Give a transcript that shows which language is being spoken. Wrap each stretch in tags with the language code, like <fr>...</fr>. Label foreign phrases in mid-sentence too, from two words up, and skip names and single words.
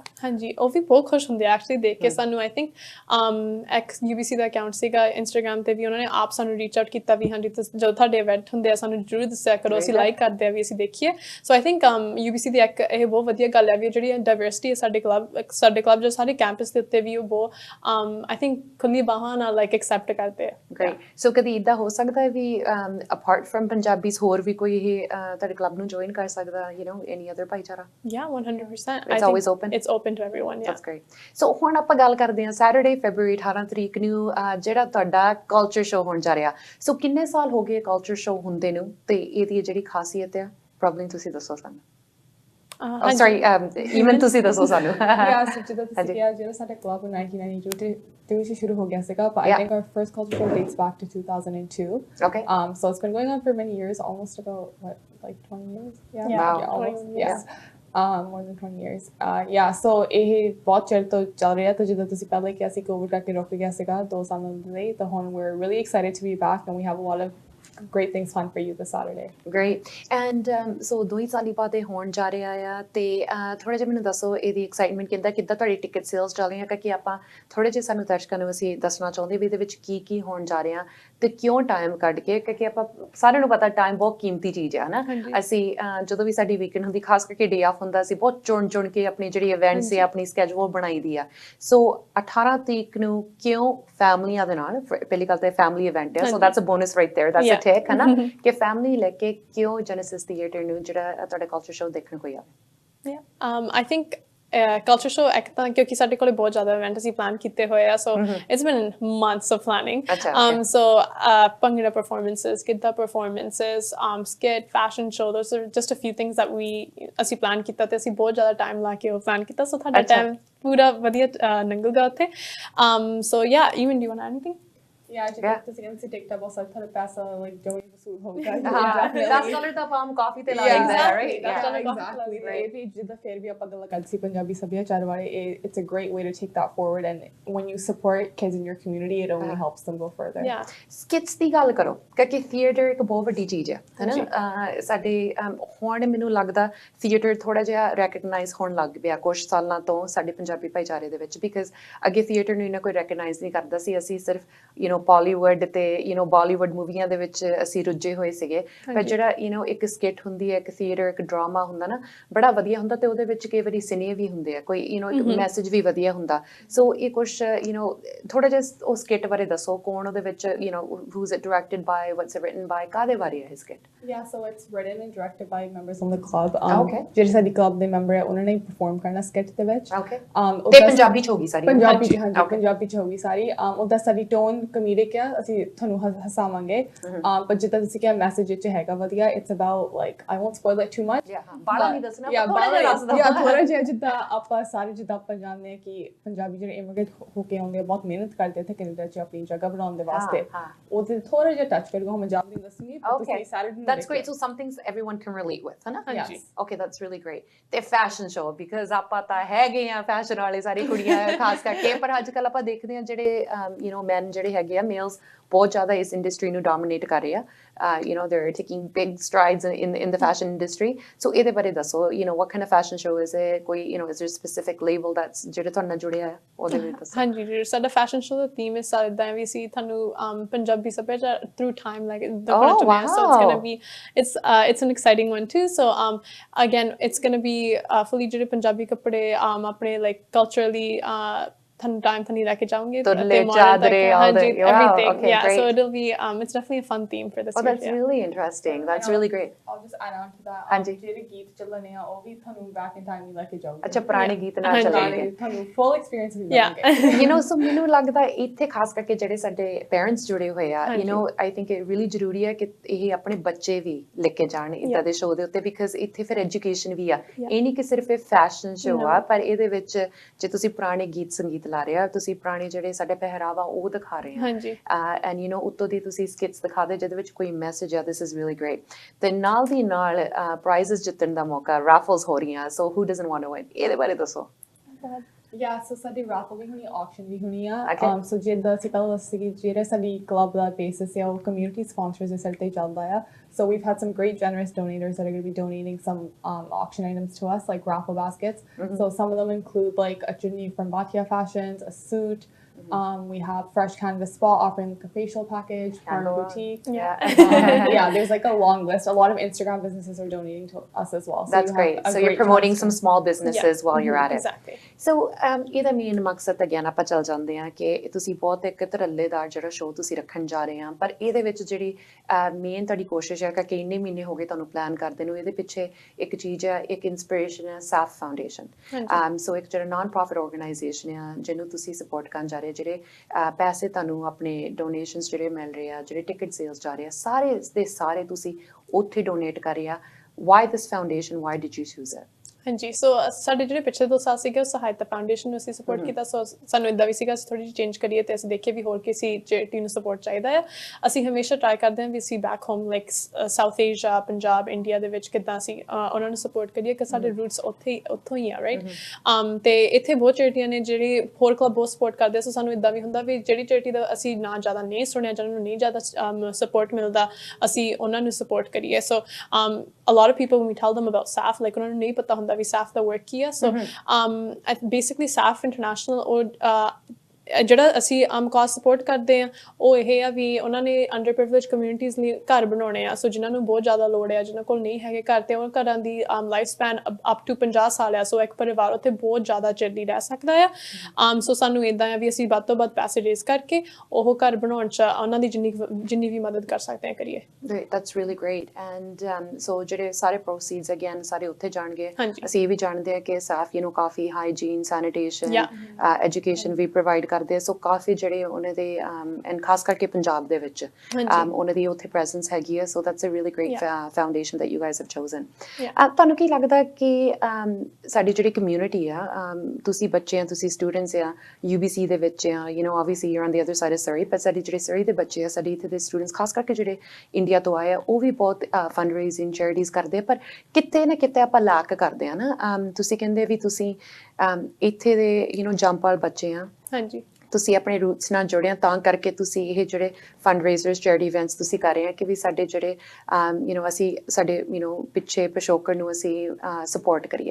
<pa>ਹਾਂਜੀ ਉਹ ਵੀ ਬਹੁਤ ਖੁਸ਼ ਹੁੰਦੇ ਆ ਐਕਚੁਅਲੀ ਦੇਖ ਕੇ ਸਾਨੂੰ</pa> <en>I think ex</en> <pa>UBC ਦਾ ਅਕਾਊਂਟ ਸੀਗਾ ਇੰਸਟਾਗ੍ਰਾਮ ਤੇ ਵੀ ਉਹਨਾਂ ਨੇ ਆਪ ਸਾਨੂੰ</pa> <en>reach out</en> <pa>ਕੀਤਾ ਵੀ ਹਾਂਜੀ ਜਦੋਂ ਤੁਹਾਡੇ ਇਵੈਂਟ ਹੁੰਦੇ ਆ ਸਾਨੂੰ ਜ਼ਰੂਰ ਦੱਸਿਆ ਕਰੋ ਅਸੀਂ ਲਾਈਕ ਕਰਦੇ ਆ ਵੀ ਅਸੀਂ ਦੇਖੀਏ</pa> <en>so I think</en> <pa>UBC ਦੀ ਇੱਕ ਇਹ ਬਹੁਤ ਵਧੀਆ ਗੱਲ ਹੈ ਵੀ ਜਿਹੜੀ ਡਾਇਵਰਸਿਟੀ ਹੈ ਸਾਡੇ ਕਲੱਬ ਜੋ ਸਾਰੇ ਕੈਂਪਸ ਦੇ ਉੱਤੇ ਵੀ ਉਹ ਬਹੁਤ</pa> <en>I think</en> <pa>ਖੁੱਲੀ ਬਾਹਾਂ ਨਾਲ</pa> <en>like accept</en> <pa>ਕਰਦੇ ਆ</pa> <en>great so</en> <pa>ਕਦੀ ਇੱਦਾਂ ਹੋ ਸਕਦਾ ਹੈ ਵੀ</pa> <en>apart from Punjabis</en> <pa>ਹੋਰ ਵੀ ਕੋਈ ਇਹ ਤੁਹਾਡੇ ਕਲੱਬ ਨੂੰ ਜੁਆਇਨ ਕਰ ਸਕਦਾ</pa> <en>any other</en> <pa>ਭਾਈਚਾਰਾ</pa> <en>yeah 100% it's always open it's open to everyone yeah that's great so</en> <pa>ਹੁਣ ਆਪਾਂ ਗੱਲ ਕਰਦੇ ਹਾਂ</pa> <en>Saturday February 18</en> <pa>ਤਰੀਕ ਨੂੰ ਜਿਹੜਾ ਤੁਹਾਡਾ</pa> <en>culture show</en> <pa>ਹੋਣ ਜਾ ਰਿਹਾ ਸੋ ਕਿੰਨੇ ਸਾਲ ਹੋ ਗਏ</pa> <en>culture show</en> <pa>ਹੁੰਦੇ ਨੂੰ ਤੇ ਇਹਦੀ ਜਿਹੜੀ ਖਾਸੀਅਤ ਹੈ ਪ੍ਰੋਬਲਮ ਤੁਸੀਂ ਦੱਸੋ ਸਾਨੂੰ</pa> <en>sorry even</en> <pa>ਤੁਸੀਂ ਦੱਸੋ ਸਾਨੂੰ</pa> <en>yeah so</en> <pa>ਜਿੱਦਾਂ ਜਿਹੜਾ ਸਾਡਾ ਕਲੱਬ 1992 ਤੇ ਵਿੱਚ ਸ਼ੁਰੂ ਹੋ ਗਿਆ ਸੀਗਾ</pa> <en>but I think our first culture show dates back to 2002 okay so it's been going on for many years almost about what like 20 years almost more than 20 years yeah so</en> <pa>ਇਹ ਬਹੁਤ ਚਿਰ ਤੋਂ ਚੱਲ ਰਿਹਾ ਤਾਂ ਜਿੱਦਾਂ ਤੁਸੀਂ ਪਹਿਲਾਂ ਕਿਹਾ ਸੀ ਕੋਵਿਡ ਕਰਕੇ ਰੁਕ ਗਿਆ ਸੀਗਾ 2 ਸਾਲਾਂ ਲਈ ਤਾਂ ਹੁਣ</pa> <en>we're really excited to be back and we have a lot of great things planned for you this Saturday. Great. And so</en> <pa>2 ਸਾਲ ਬਾਅਦ ਇਹ ਹੋਣ ਜਾ ਰਿਹਾ ਆ ਤੇ ਥੋੜਾ ਜਿਹਾ ਮੈਨੂੰ ਦੱਸੋ ਇਹਦੀ ਐਕਸਾਈਟਮੈਂਟ ਕਿੱਦਾਂ ਤੁਹਾਡੀ</pa> <en>ticket sales</en> <pa>ਚੱਲ ਰਹੀਆਂ ਕਿ ਆਪਾਂ ਥੋੜੇ ਜਿਹਾ ਸਾਨੂੰ ਦਰਸ਼ਕਾਂ ਨੂੰ ਅਸੀਂ ਦੱਸਣਾ ਚਾਹੁੰਦੇ ਵੀ ਇਹਦੇ ਵਿੱਚ ਕੀ ਹੋਣ ਜਾ ਰਿਹਾ ਤੇ ਕਿਉਂ ਟਾਈਮ ਕੱਢ ਕੇ ਕਿਉਂਕਿ ਆਪਾਂ ਸਾਰਿਆਂ ਨੂੰ ਪਤਾ ਟਾਈਮ ਬਹੁਤ ਕੀਮਤੀ ਚੀਜ਼ ਹੈ ਨਾ ਅਸੀਂ ਜਦੋਂ ਵੀ ਸਾਡੀ ਵੀਕਐਂਡ ਹੁੰਦੀ ਖਾਸ ਕਰਕੇ</pa> <en>day off</en> <pa>ਹੁੰਦਾ ਅਸੀਂ ਬਹੁਤ ਚੁਣ ਕੇ ਆਪਣੀ ਜਿਹੜੀ ਇਵੈਂਟਸ ਹੈ ਆਪਣੀ ਸਕੈਜੂਲ ਬਣਾਈ ਦੀ ਆ ਸੋ 18 ਤਰੀਕ ਨੂੰ ਕਿਉਂ ਫੈਮਲੀਆਂ ਦੇ ਨਾਲ ਪਹਿਲੀ ਗੱਲ ਤਾਂ</pa> <en>family event</en> <pa>ਹੈ</pa> <en>so that's a bonus right there that's a take</en> <pa>ਹੈ ਨਾ ਕਿ ਫੈਮਲੀ ਲੈ ਕੇ ਕਿਉਂ ਜੈਨੇਸਿਸ ਥੀਏਟਰ ਨੂੰ ਜਿਹੜਾ ਤੁਹਾਡਾ ਕਲਚਰ ਸ਼ੋ ਦੇਖਣ ਕੋਈ ਆਵੇ</pa> <en>I think culture show</en> <pa>ਇੱਕ ਤਾਂ ਕਿਉਂਕਿ ਸਾਡੇ ਕੋਲ ਬਹੁਤ ਜ਼ਿਆਦਾ ਇਵੈਂਟ ਅਸੀਂ ਪਲਾਨ ਕੀਤੇ ਹੋਏ ਆ</pa> <en>so it's been months of planning so</en> <pa>ਭੰਗੜਾ performances ਗਿੱਧਾ</pa> <en>performances skit fashion show those are just a few things that</en> <pa>ਅਸੀਂ ਪਲਾਨ ਕੀਤਾ ਤੇ ਅਸੀਂ ਬਹੁਤ ਜ਼ਿਆਦਾ ਟਾਈਮ ਲਾ ਕੇ ਉਹ ਪਲਾਨ ਕੀਤਾ so ਤੁਹਾਡਾ ਟਾਈਮ ਪੂਰਾ ਵਧੀਆ ਲੰਘੂਗਾ ਉੱਥੇ</pa> <en>so yeah even do you want to add anything Yeah, I just think it's a TikTok also kind of pass like Joey was</en> <pa>ਮਕਸੂਦ ਹੋਊਗਾ ਦਸ ਡਾਲਰ ਤਾਂ ਆਪਾਂ ਕਾਫੀ ਤੇ ਲਾ</pa> <en>Yeah,</en> <pa>ਲੈਂਦੇ ਆ</pa> <en>exactly. ਰਾਈਟ</en> <pa>Exactly. The AP ਜਿੱਦਾਂ ਫਿਰ ਵੀ ਆਪਾਂ ਗੱਲ ਕਰਦੇ ਸੀ ਪੰਜਾਬੀ ਸੱਭਿਆਚਾਰ ਬਾਰੇ,</pa> <en>it's a great way to take that forward, and when you support kids in your community it only helps them go further. Yeah.</en> <pa>ਸਕਿਟਸ ਦੀ ਗੱਲ ਕਰੋ ਕਿਉਂਕਿ ਥੀਏਟਰ ਇੱਕ ਬਹੁਤ ਵੱਡੀ ਚੀਜ਼ ਹੈ ਹਨਾ ਸਾਡੇ ਹੁਣ ਮੈਨੂੰ ਲੱਗਦਾ ਥੀਏਟਰ ਥੋੜਾ ਜਿਹਾ ਰੈਕਗਨਾਈਜ਼ ਹੋਣ ਲੱਗ ਪਿਆ ਕੁਝ ਸਾਲਾਂ ਤੋਂ ਸਾਡੇ ਪੰਜਾਬੀ ਭਾਈਚਾਰੇ ਦੇ ਵਿੱਚ ਬਿਕਾਜ਼ ਅੱਗੇ ਥੀਏਟਰ ਨੂੰ ਇਹਨਾਂ ਕੋਈ ਰੈਕਗਨਾਈਜ਼ ਨਹੀਂ ਕਰਦਾ ਸੀ ਅਸੀਂ ਸਿਰਫ ਬਾਲੀਵੁੱਡ ਤੇ ਬਾਲੀਵੁੱਡ ਮੂਵੀਆਂ ਦੇ ਵਿੱਚ ਅਸੀਂ ਰੁੱਝੇ ਹੋਏ ਸੀਗੇ ਪਰ ਜਿਹੜਾ ਇੱਕ ਸਕਿਟ ਹੁੰਦੀ ਹੈ ਇੱਕ ਥੀਏਟਰ ਇੱਕ ਡਰਾਮਾ ਹੁੰਦਾ ਨਾ ਬੜਾ ਵਧੀਆ ਹੁੰਦਾ ਤੇ ਉਹਦੇ ਵਿੱਚ ਕਈ ਵਾਰੀ ਸਿਨੇ ਵੀ ਹੁੰਦੇ ਆ ਕੋਈ ਇੱਕ ਮੈਸੇਜ ਵੀ ਵਧੀਆ ਹੁੰਦਾ ਸੋ ਇਹ ਕੁਛ ਥੋੜਾ ਜਿਹਾ ਉਹ ਸਕਿਟ ਬਾਰੇ ਦੱਸੋ ਕੌਣ ਉਹਦੇ ਵਿੱਚ</pa> <en>who's it directed by what's it written by</en> <pa>ਕਾਦੇ ਬਾਰੇ ਹੈ ਇਹ ਸਕਿਟ</pa> <en>Yeah, so it's written and directed by members on the club.</en> <pa>ਜਿਹੜੇ ਸਾਡੇ club ਦੇ ਮੈਂਬਰ ਹੈ ਉਹਨਾਂ ਨੇ perform ਕਰਨਾ skit ਦੇ ਵਿੱਚ ਤੇ ਪੰਜਾਬੀ ਚ ਹੋਗੀ ਸਾਰੀ ਪੰਜਾਬੀ ਚ ਹੋਗੀ ਸਾਰੀ ਉਹਦਾ ਸਾਡੀ ਟੋਨ ਕਮੇਡਿਕ ਆ ਅਸੀਂ ਤੁਹਾਨੂੰ ਹਸਾਵਾਂਗੇ ਪਰ ਜਿੱਦਾਂ ਤੁਸੀਂ ਕਿਹਾ ਮੈਸੇਜ ਵਿੱਚ ਹੈਗਾ ਵਧੀਆ</pa> <en>it's about like I won't spoil it too much</en> <pa>ਬਾਲਾ ਨਹੀਂ ਦੱਸਣਾ ਥੋੜਾ ਜਿਹਾ ਜਿੱਦਾਂ ਆਪਾਂ ਸਾਰੇ ਜਿੱਦਾਂ ਆਪਾਂ ਜਾਣਦੇ ਹਾਂ ਕਿ ਪੰਜਾਬੀ ਜਿਹੜੇ ਇਮੀਗ੍ਰੇਟ ਹੋ ਕੇ ਆਉਂਦੇ ਆ ਬਹੁਤ ਮਿਹਨਤ ਕਰਦੇ ਇੱਥੇ ਕੈਨੇਡਾ 'ਚ ਆਪਣੀ ਜਗ੍ਹਾ ਬਣਾਉਣ ਦੇ ਵਾਸਤੇ ਉਹਦੇ ਥੋੜਾ ਜਿਹਾ ਟੱਚ ਕਰੂਗਾ ਮੈਂ ਜਾਣਦੀ ਨਹੀਂ ਦੱਸੂਗੀ ਤੁਸੀਂ ਸਾਰੇ</pa> <en>That's great. So some things everyone can relate with,</en> <pa>ਹੈ ਨਾ?</pa> <en>Yes. Okay, that's really great. The fashion show because</en> <pa>ਆਪਾਂ ਤਾਂ ਹੈਗੇ ਆ fashion ਵਾਲੇ ਸਾਰੀ ਕੁੜੀਆਂ ਖਾਸ ਕਰਕੇ ਪਰ ਅੱਜਕੱਲ ਆਪਾਂ ਦੇਖਦੇ ਆ ਜਿਹੜੇ men ਜਿਹੜੇ ਹੈਗੇ ਆ males ਬਹੁਤ ਜ਼ਿਆਦਾ ਇਸ ਇੰਡਸਟਰੀ ਨੂੰ ਡੋਮੀਨੇਟ ਕਰ ਰਹੇ ਆ</pa> <en>they're taking big strides in the fashion industry. So</en> <pa>ਇਹਦੇ ਬਾਰੇ ਦੱਸੋ</pa> <en>what kind of fashion show is it? ਕੋਈ is there a specific label that's</en> <pa>ਜਿਹੜੇ ਤੁਹਾਨੂੰ ਨਾਲ ਜੁੜਿਆ ਹੈ ਉਹਦੇ ਵਿੱਚ ਦੱਸੋ ਹਾਂਜੀ ਜੀ ਸਾਡਾ ਫੈਸ਼ਨ ਸ਼ੋ ਦਾ ਥੀਮ ਇਸ ਸਾਲ ਦਾ ਵੀ ਸੀ ਤੁਹਾਨੂੰ ਪੰਜਾਬੀ ਸੱਭਿਆਚਾਰ</pa> <en>through time like the so it's going to be it's an exciting one too so again it's going to be fully</en> <pa>ਜਿਹੜੇ ਪੰਜਾਬੀ ਕੱਪੜੇ ਆਪਣੇ</pa> <en>like culturally ਤੁਹਾਨੂੰ time to</en> <pa>ਲੈ ਕੇ ਜਾਵਾਂਗੇ</pa> <en>everything yeah so it'll be it's definitely a fun theme for this year that's really interesting that's really great I'll just add on to that</en> <pa>ਜਿਹੜੇ ਗੀਤ ਚੱਲਣੇ ਆ ਉਹ ਵੀ ਤੁਹਾਨੂੰ</pa> <en>back in time</en> <pa>ਹੀ ਲੈ ਕੇ ਜਾਊਗੇ ਅੱਛਾ ਪੁਰਾਣੇ ਗੀਤ ਨਾਲ ਚੱਲਣਗੇ ਤੁਹਾਨੂੰ</pa> <en>full experience</en> <pa>ਮਿਲੇਗਾ so ਮੈਨੂੰ ਲੱਗਦਾ ਇੱਥੇ ਖਾਸ ਕਰਕੇ ਜਿਹੜੇ ਸਾਡੇ parents ਜੁੜੇ ਹੋਏ ਆ</pa> <en>I think it really</en> <pa>ਜ਼ਰੂਰੀ ਹੈ ਕਿ ਇਹ ਆਪਣੇ ਬੱਚੇ ਵੀ ਲੈ ਕੇ ਜਾਣ ਇੱਦਾਂ ਦੇ ਸ਼ੋਅ ਦੇ ਉੱਤੇ because ਇੱਥੇ ਫਿਰ ਐਜੂਕੇਸ਼ਨ ਵੀ ਆ ਇਹ ਨਹੀਂ ਕਿ ਸਿਰਫ ਇਹ ਫੈਸ਼ਨ ਸ਼ੋਅ ਆ ਪਰ ਇਹਦੇ ਵਿੱਚ ਜੇ ਤੁਸੀਂ ਪੁਰਾਣੇ ਗੀਤ ਸੰਗੀਤ ਲਾ ਰਹੇ ਆ ਤੁਸੀਂ ਪੁਰਾਣੇ ਜਿਹੜੇ ਸਾਡੇ ਪਹਿਰਾਵਾ ਉਹ ਦਿਖਾ ਰਹੇ ਆ and ਉੱਤੋਂ ਦੀ ਤੁਸੀਂ ਸਕਿਟਸ ਦਿਖਾ ਦੇ ਜਿਹਦੇ ਵਿੱਚ ਕੋਈ ਮੈਸੇਜ ਆ</pa> <en>this is really great</en> <pa>ਤੇ ਨਾਲ ਦੀ ਨਾਲ ਪ੍ਰਾਈਜ਼ਸ ਜਿੱਤਣ ਦਾ ਮੌਕਾ raffles ਹੋ ਰਹੀਆਂ</pa> <en>so who doesn't want to win</en> <pa>ਇਹਦੇ ਬਾਰੇ ਦੱਸੋ</pa> <en>Yeah, so ਸਾਡੀ raffle</en> <pa>ਵੀ ਹੋਣੀ</pa> <en>auction</en> <pa>ਵੀ ਹੋਣੀ ਆ</pa> <en>so</en> <pa>ਜਿੱਦਾਂ ਅਸੀਂ ਪਹਿਲਾਂ ਦੱਸਿਆ ਕਿ ਜਿਹੜਾ ਸਾਡੀ</pa> <en>club ਦਾ basis ਹੈ ਉਹ community sponsors</en> <pa>ਦੇ ਸਿਰ ਤੇ ਚੱਲਦਾ ਆ</pa> <en>so we've had some great generous donators that are going to be donating some auction items to us like raffle baskets so some of them include like a chutney from Bhatia Fashions, a suit we have Fresh Canvas Spa offering like a facial package, Parna Boutique. There's like a long list. A lot of Instagram businesses are donating to us as well. So that's great. So you're promoting some small businesses while you're at it. Exactly.</en> <pa>So ਇਹਦਾ ਮੇਨ ਮਕਸਦ ਅਗੇਨ ਆਪਾਂ ਚੱਲ ਜਾਂਦੇ ਆ ਕਿ ਤੁਸੀਂ ਬਹੁਤ ਇੱਕ ਧੜੱਲੇਦਾਰ ਜਿਹੜਾ ਸ਼ੋਅ ਤੁਸੀਂ ਰੱਖਣ ਜਾ ਰਹੇ ਆ ਪਰ ਇਹਦੇ ਵਿੱਚ ਜਿਹੜੀ ਮੇਨ ਤੁਹਾਡੀ ਕੋਸ਼ਿਸ਼ ਹੈ ਕਿ ਇੰਨੇ ਮਹੀਨੇ ਹੋ ਗਏ ਤੁਹਾਨੂੰ ਪਲਾਨ ਕਰਦੇ ਨੂੰ ਇਹਦੇ ਪਿੱਛੇ ਇੱਕ ਚੀਜ਼ ਹੈ ਇੱਕ ਇਨਸਪੀਰੇਸ਼ਨ ਹੈ ਸਾਫ ਫਾਊਂਡੇਸ਼ਨ ਸੋ ਇੱਕ ਜਿਹੜਾ</pa> <en>non profit organization</en> <pa>ਆ ਜਿਹਨੂੰ ਤੁਸੀਂ ਸਪੋਰਟ ਕਰਨ ਜਾ ਰਹੇ ਜਿਹੜੇ ਪੈਸੇ ਤੁਹਾਨੂੰ ਆਪਣੇ ਡੋਨੇਸ਼ਨਸ ਜਿਹੜੇ ਮਿਲ ਰਹੇ ਆ ਜਿਹੜੇ</pa> <en>ticket sales</en> <pa>ਜਾ ਰਹੇ ਆ ਸਾਰੇ ਦੇ ਸਾਰੇ ਤੁਸੀਂ ਉੱਥੇ ਡੋਨੇਟ ਕਰ ਰਹੇ ਆ</pa> <en>why this foundation why did you choose it</en> <pa>ਹਾਂਜੀ ਸੋ ਸਾਡੇ ਜਿਹੜੇ ਪਿਛਲੇ 2 ਸਾਲ ਸੀਗੇ ਉਹ ਸਹਾਇਤਾ ਫਾਊਂਡੇਸ਼ਨ ਨੂੰ ਅਸੀਂ ਸਪੋਰਟ ਕੀਤਾ ਸੋ ਸਾਨੂੰ ਇਦਾਂ ਵੀ ਸੀਗਾ ਅਸੀਂ ਥੋੜੀ ਜਿਹੀ ਚੇਂਜ ਕਰੀਏ ਤੇ ਅਸੀਂ ਦੇਖੀਏ ਵੀ ਹੋਰ ਕਿਸੇ ਚੈਰਿਟੀ ਨੂੰ ਸਪੋਰਟ ਚਾਹੀਦਾ ਹੈ ਅਸੀਂ ਹਮੇਸ਼ਾ ਟਰਾਈ ਕਰਦੇ ਹਾਂ ਵੀ ਅਸੀਂ</pa> <en>back home like South Asia</en> <pa>ਪੰਜਾਬ ਇੰਡੀਆ ਦੇ ਵਿੱਚ ਕਿੱਦਾਂ ਅਸੀਂ ਉਹਨਾਂ ਨੂੰ ਸਪੋਰਟ ਕਰੀਏ ਕਿ ਸਾਡੇ ਰੂਟਸ ਉੱਥੋਂ ਹੀ ਆ ਰਾਈਟ ਤੇ ਇੱਥੇ ਬਹੁਤ ਚੈਰਿਟੀਆਂ ਨੇ ਜਿਹੜੀ ਹੋਰ ਕਲੱਬ ਬਹੁਤ ਸਪੋਰਟ ਕਰਦੇ ਸੋ ਸਾਨੂੰ ਇਦਾਂ ਵੀ ਹੁੰਦਾ ਵੀ ਜਿਹੜੀ ਚੈਰਿਟੀ ਦਾ ਅਸੀਂ ਨਾ ਜ਼ਿਆਦਾ ਨਹੀਂ ਸੁਣਿਆ ਜਿਹਨਾਂ ਨੂੰ ਨਹੀਂ ਜ਼ਿਆਦਾ ਸਪੋਰਟ ਮਿਲਦਾ ਅਸੀਂ ਉਹਨਾਂ ਨੂੰ ਸਪੋਰਟ ਕਰੀਏ ਸੋ</pa> <en>a lot of people when we tell them about SAF like</en> <pa>ਉਹਨਾਂ ਨੂੰ ਨਹੀਂ ਪਤਾ ਹੁੰਦਾ ਵੀ SAF ਦਾ work ਕੀ ਆ</pa> <en>so basically SAF International or</en> <pa>ਜਿਹੜਾ ਅਸੀਂ ਕਾਜ਼ ਸਪੋਰਟ ਕਰਦੇ ਆ ਉਹ ਇਹ ਆ ਵੀ ਉਹਨਾਂ ਨੇ</pa> <en>under privilege communities</en> <pa>ਲਈ ਘਰ ਬਣਾਉਣੇ ਆ ਸੋ ਜਿਨ੍ਹਾਂ ਨੂੰ ਬਹੁਤ ਜ਼ਿਆਦਾ ਲੋੜ ਆ ਜਿਨ੍ਹਾਂ ਕੋਲ ਨਹੀਂ ਹੈਗੇ ਘਰ ਤੇ ਉਹ ਘਰਾਂ ਦੀ</pa> <en>life span up to 50</en> <pa>ਸਾਲ ਆ ਸੋ ਇੱਕ ਪਰਿਵਾਰ ਉੱਥੇ ਬਹੁਤ ਜ਼ਿਆਦਾ ਚਿਰ ਲਈ ਰਹਿ ਸਕਦਾ ਆ ਸੋ ਸਾਨੂੰ ਇੱਦਾਂ ਆ ਵੀ ਅਸੀਂ ਵੱਧ ਤੋਂ ਵੱਧ ਪੈਸੇ ਰੇਜ਼ ਕਰਕੇ ਉਹ ਘਰ ਬਣਾਉਣ 'ਚ ਉਹਨਾਂ ਦੀ ਜਿੰਨੀ ਵੀ ਮਦਦ ਕਰ ਸਕਦੇ ਆ ਕਰੀਏ</pa> <en>That's really great and so</en> <pa>ਜਿਹੜੇ ਸਾਰੇ proceeds again ਸਾਰੇ ਉੱਥੇ ਜਾਣਗੇ ਅਸੀਂ ਇਹ ਵੀ ਜਾਣਦੇ ਆ ਕਿ ਸਾਫ ਕਾਫੀ</pa> <en>hygiene sanitation education</en> <pa>ਵੀ ਪ੍ਰੋਵਾਈਡ ਕਰਦੇ ਆ, ਸੋ ਕਾਫੀ ਜਿਹੜੇ ਉਹਨਾਂ ਦੇ ਐਂਡ ਖਾਸ ਕਰਕੇ ਪੰਜਾਬ ਦੇ ਵਿੱਚ ਉਹਨਾਂ ਦੀ ਉੱਥੇ ਪ੍ਰੈਜ਼ੈਂਸ ਹੈਗੀ ਆ,</pa> <en>so that's a really great foundation that you guys have chosen.</en> <pa>ਤੁਹਾਨੂੰ ਕੀ ਲੱਗਦਾ ਕਿ ਸਾਡੀ ਜਿਹੜੀ ਕਮਿਊਨਿਟੀ ਆ, ਤੁਸੀਂ ਬੱਚੇ ਆ, ਤੁਸੀਂ ਸਟੂਡੈਂਟਸ ਆ, UBC ਦੇ ਵਿੱਚ ਆ,</pa> <en>obviously you're on the other side of Surrey, but</en> <pa>ਸਾਡੀ ਜਿਹੜੇ Surrey ਦੇ ਬੱਚੇ ਆ, ਸਾਡੇ ਇੱਥੇ ਦੇ ਸਟੂਡੈਂਟਸ ਖਾਸ ਕਰਕੇ ਜਿਹੜੇ ਇੰਡੀਆ ਤੋਂ ਆਏ ਆ, ਉਹ ਵੀ ਬਹੁਤ</pa> <en>fundraising charities</en> <pa>ਕਰਦੇ ਆ, ਪਰ ਕਿਤੇ ਨਾ ਕਿਤੇ ਆਪਾਂ ਲੈਕ ਕਰਦੇ ਆ ਨਾ। ਤੁਸੀਂ ਕਹਿੰਦੇ ਵੀ ਤੁਸੀਂ ਇੱਥੇ ਦੇ ਜੰਪਾਲ ਬੱਚੇ ਆ, ਹਾਂਜੀ, ਤੁਸੀਂ ਆਪਣੇ ਰੂਟਸ ਨਾਲ ਜੁੜੇ ਆ, ਤਾਂ ਕਰਕੇ ਤੁਸੀਂ ਇਹ ਜਿਹੜੇ</pa> <en>fundraisers charity events</en> <pa>ਤੁਸੀਂ ਕਰ ਰਹੇ ਆ ਕਿ ਵੀ ਸਾਡੇ ਜਿਹੜੇ ਅਸੀਂ ਸਾਡੇ ਪਿੱਛੇ ਪਿਛੋਕੜ ਨੂੰ ਅਸੀਂ ਸਪੋਰਟ ਕਰੀਏ।</pa>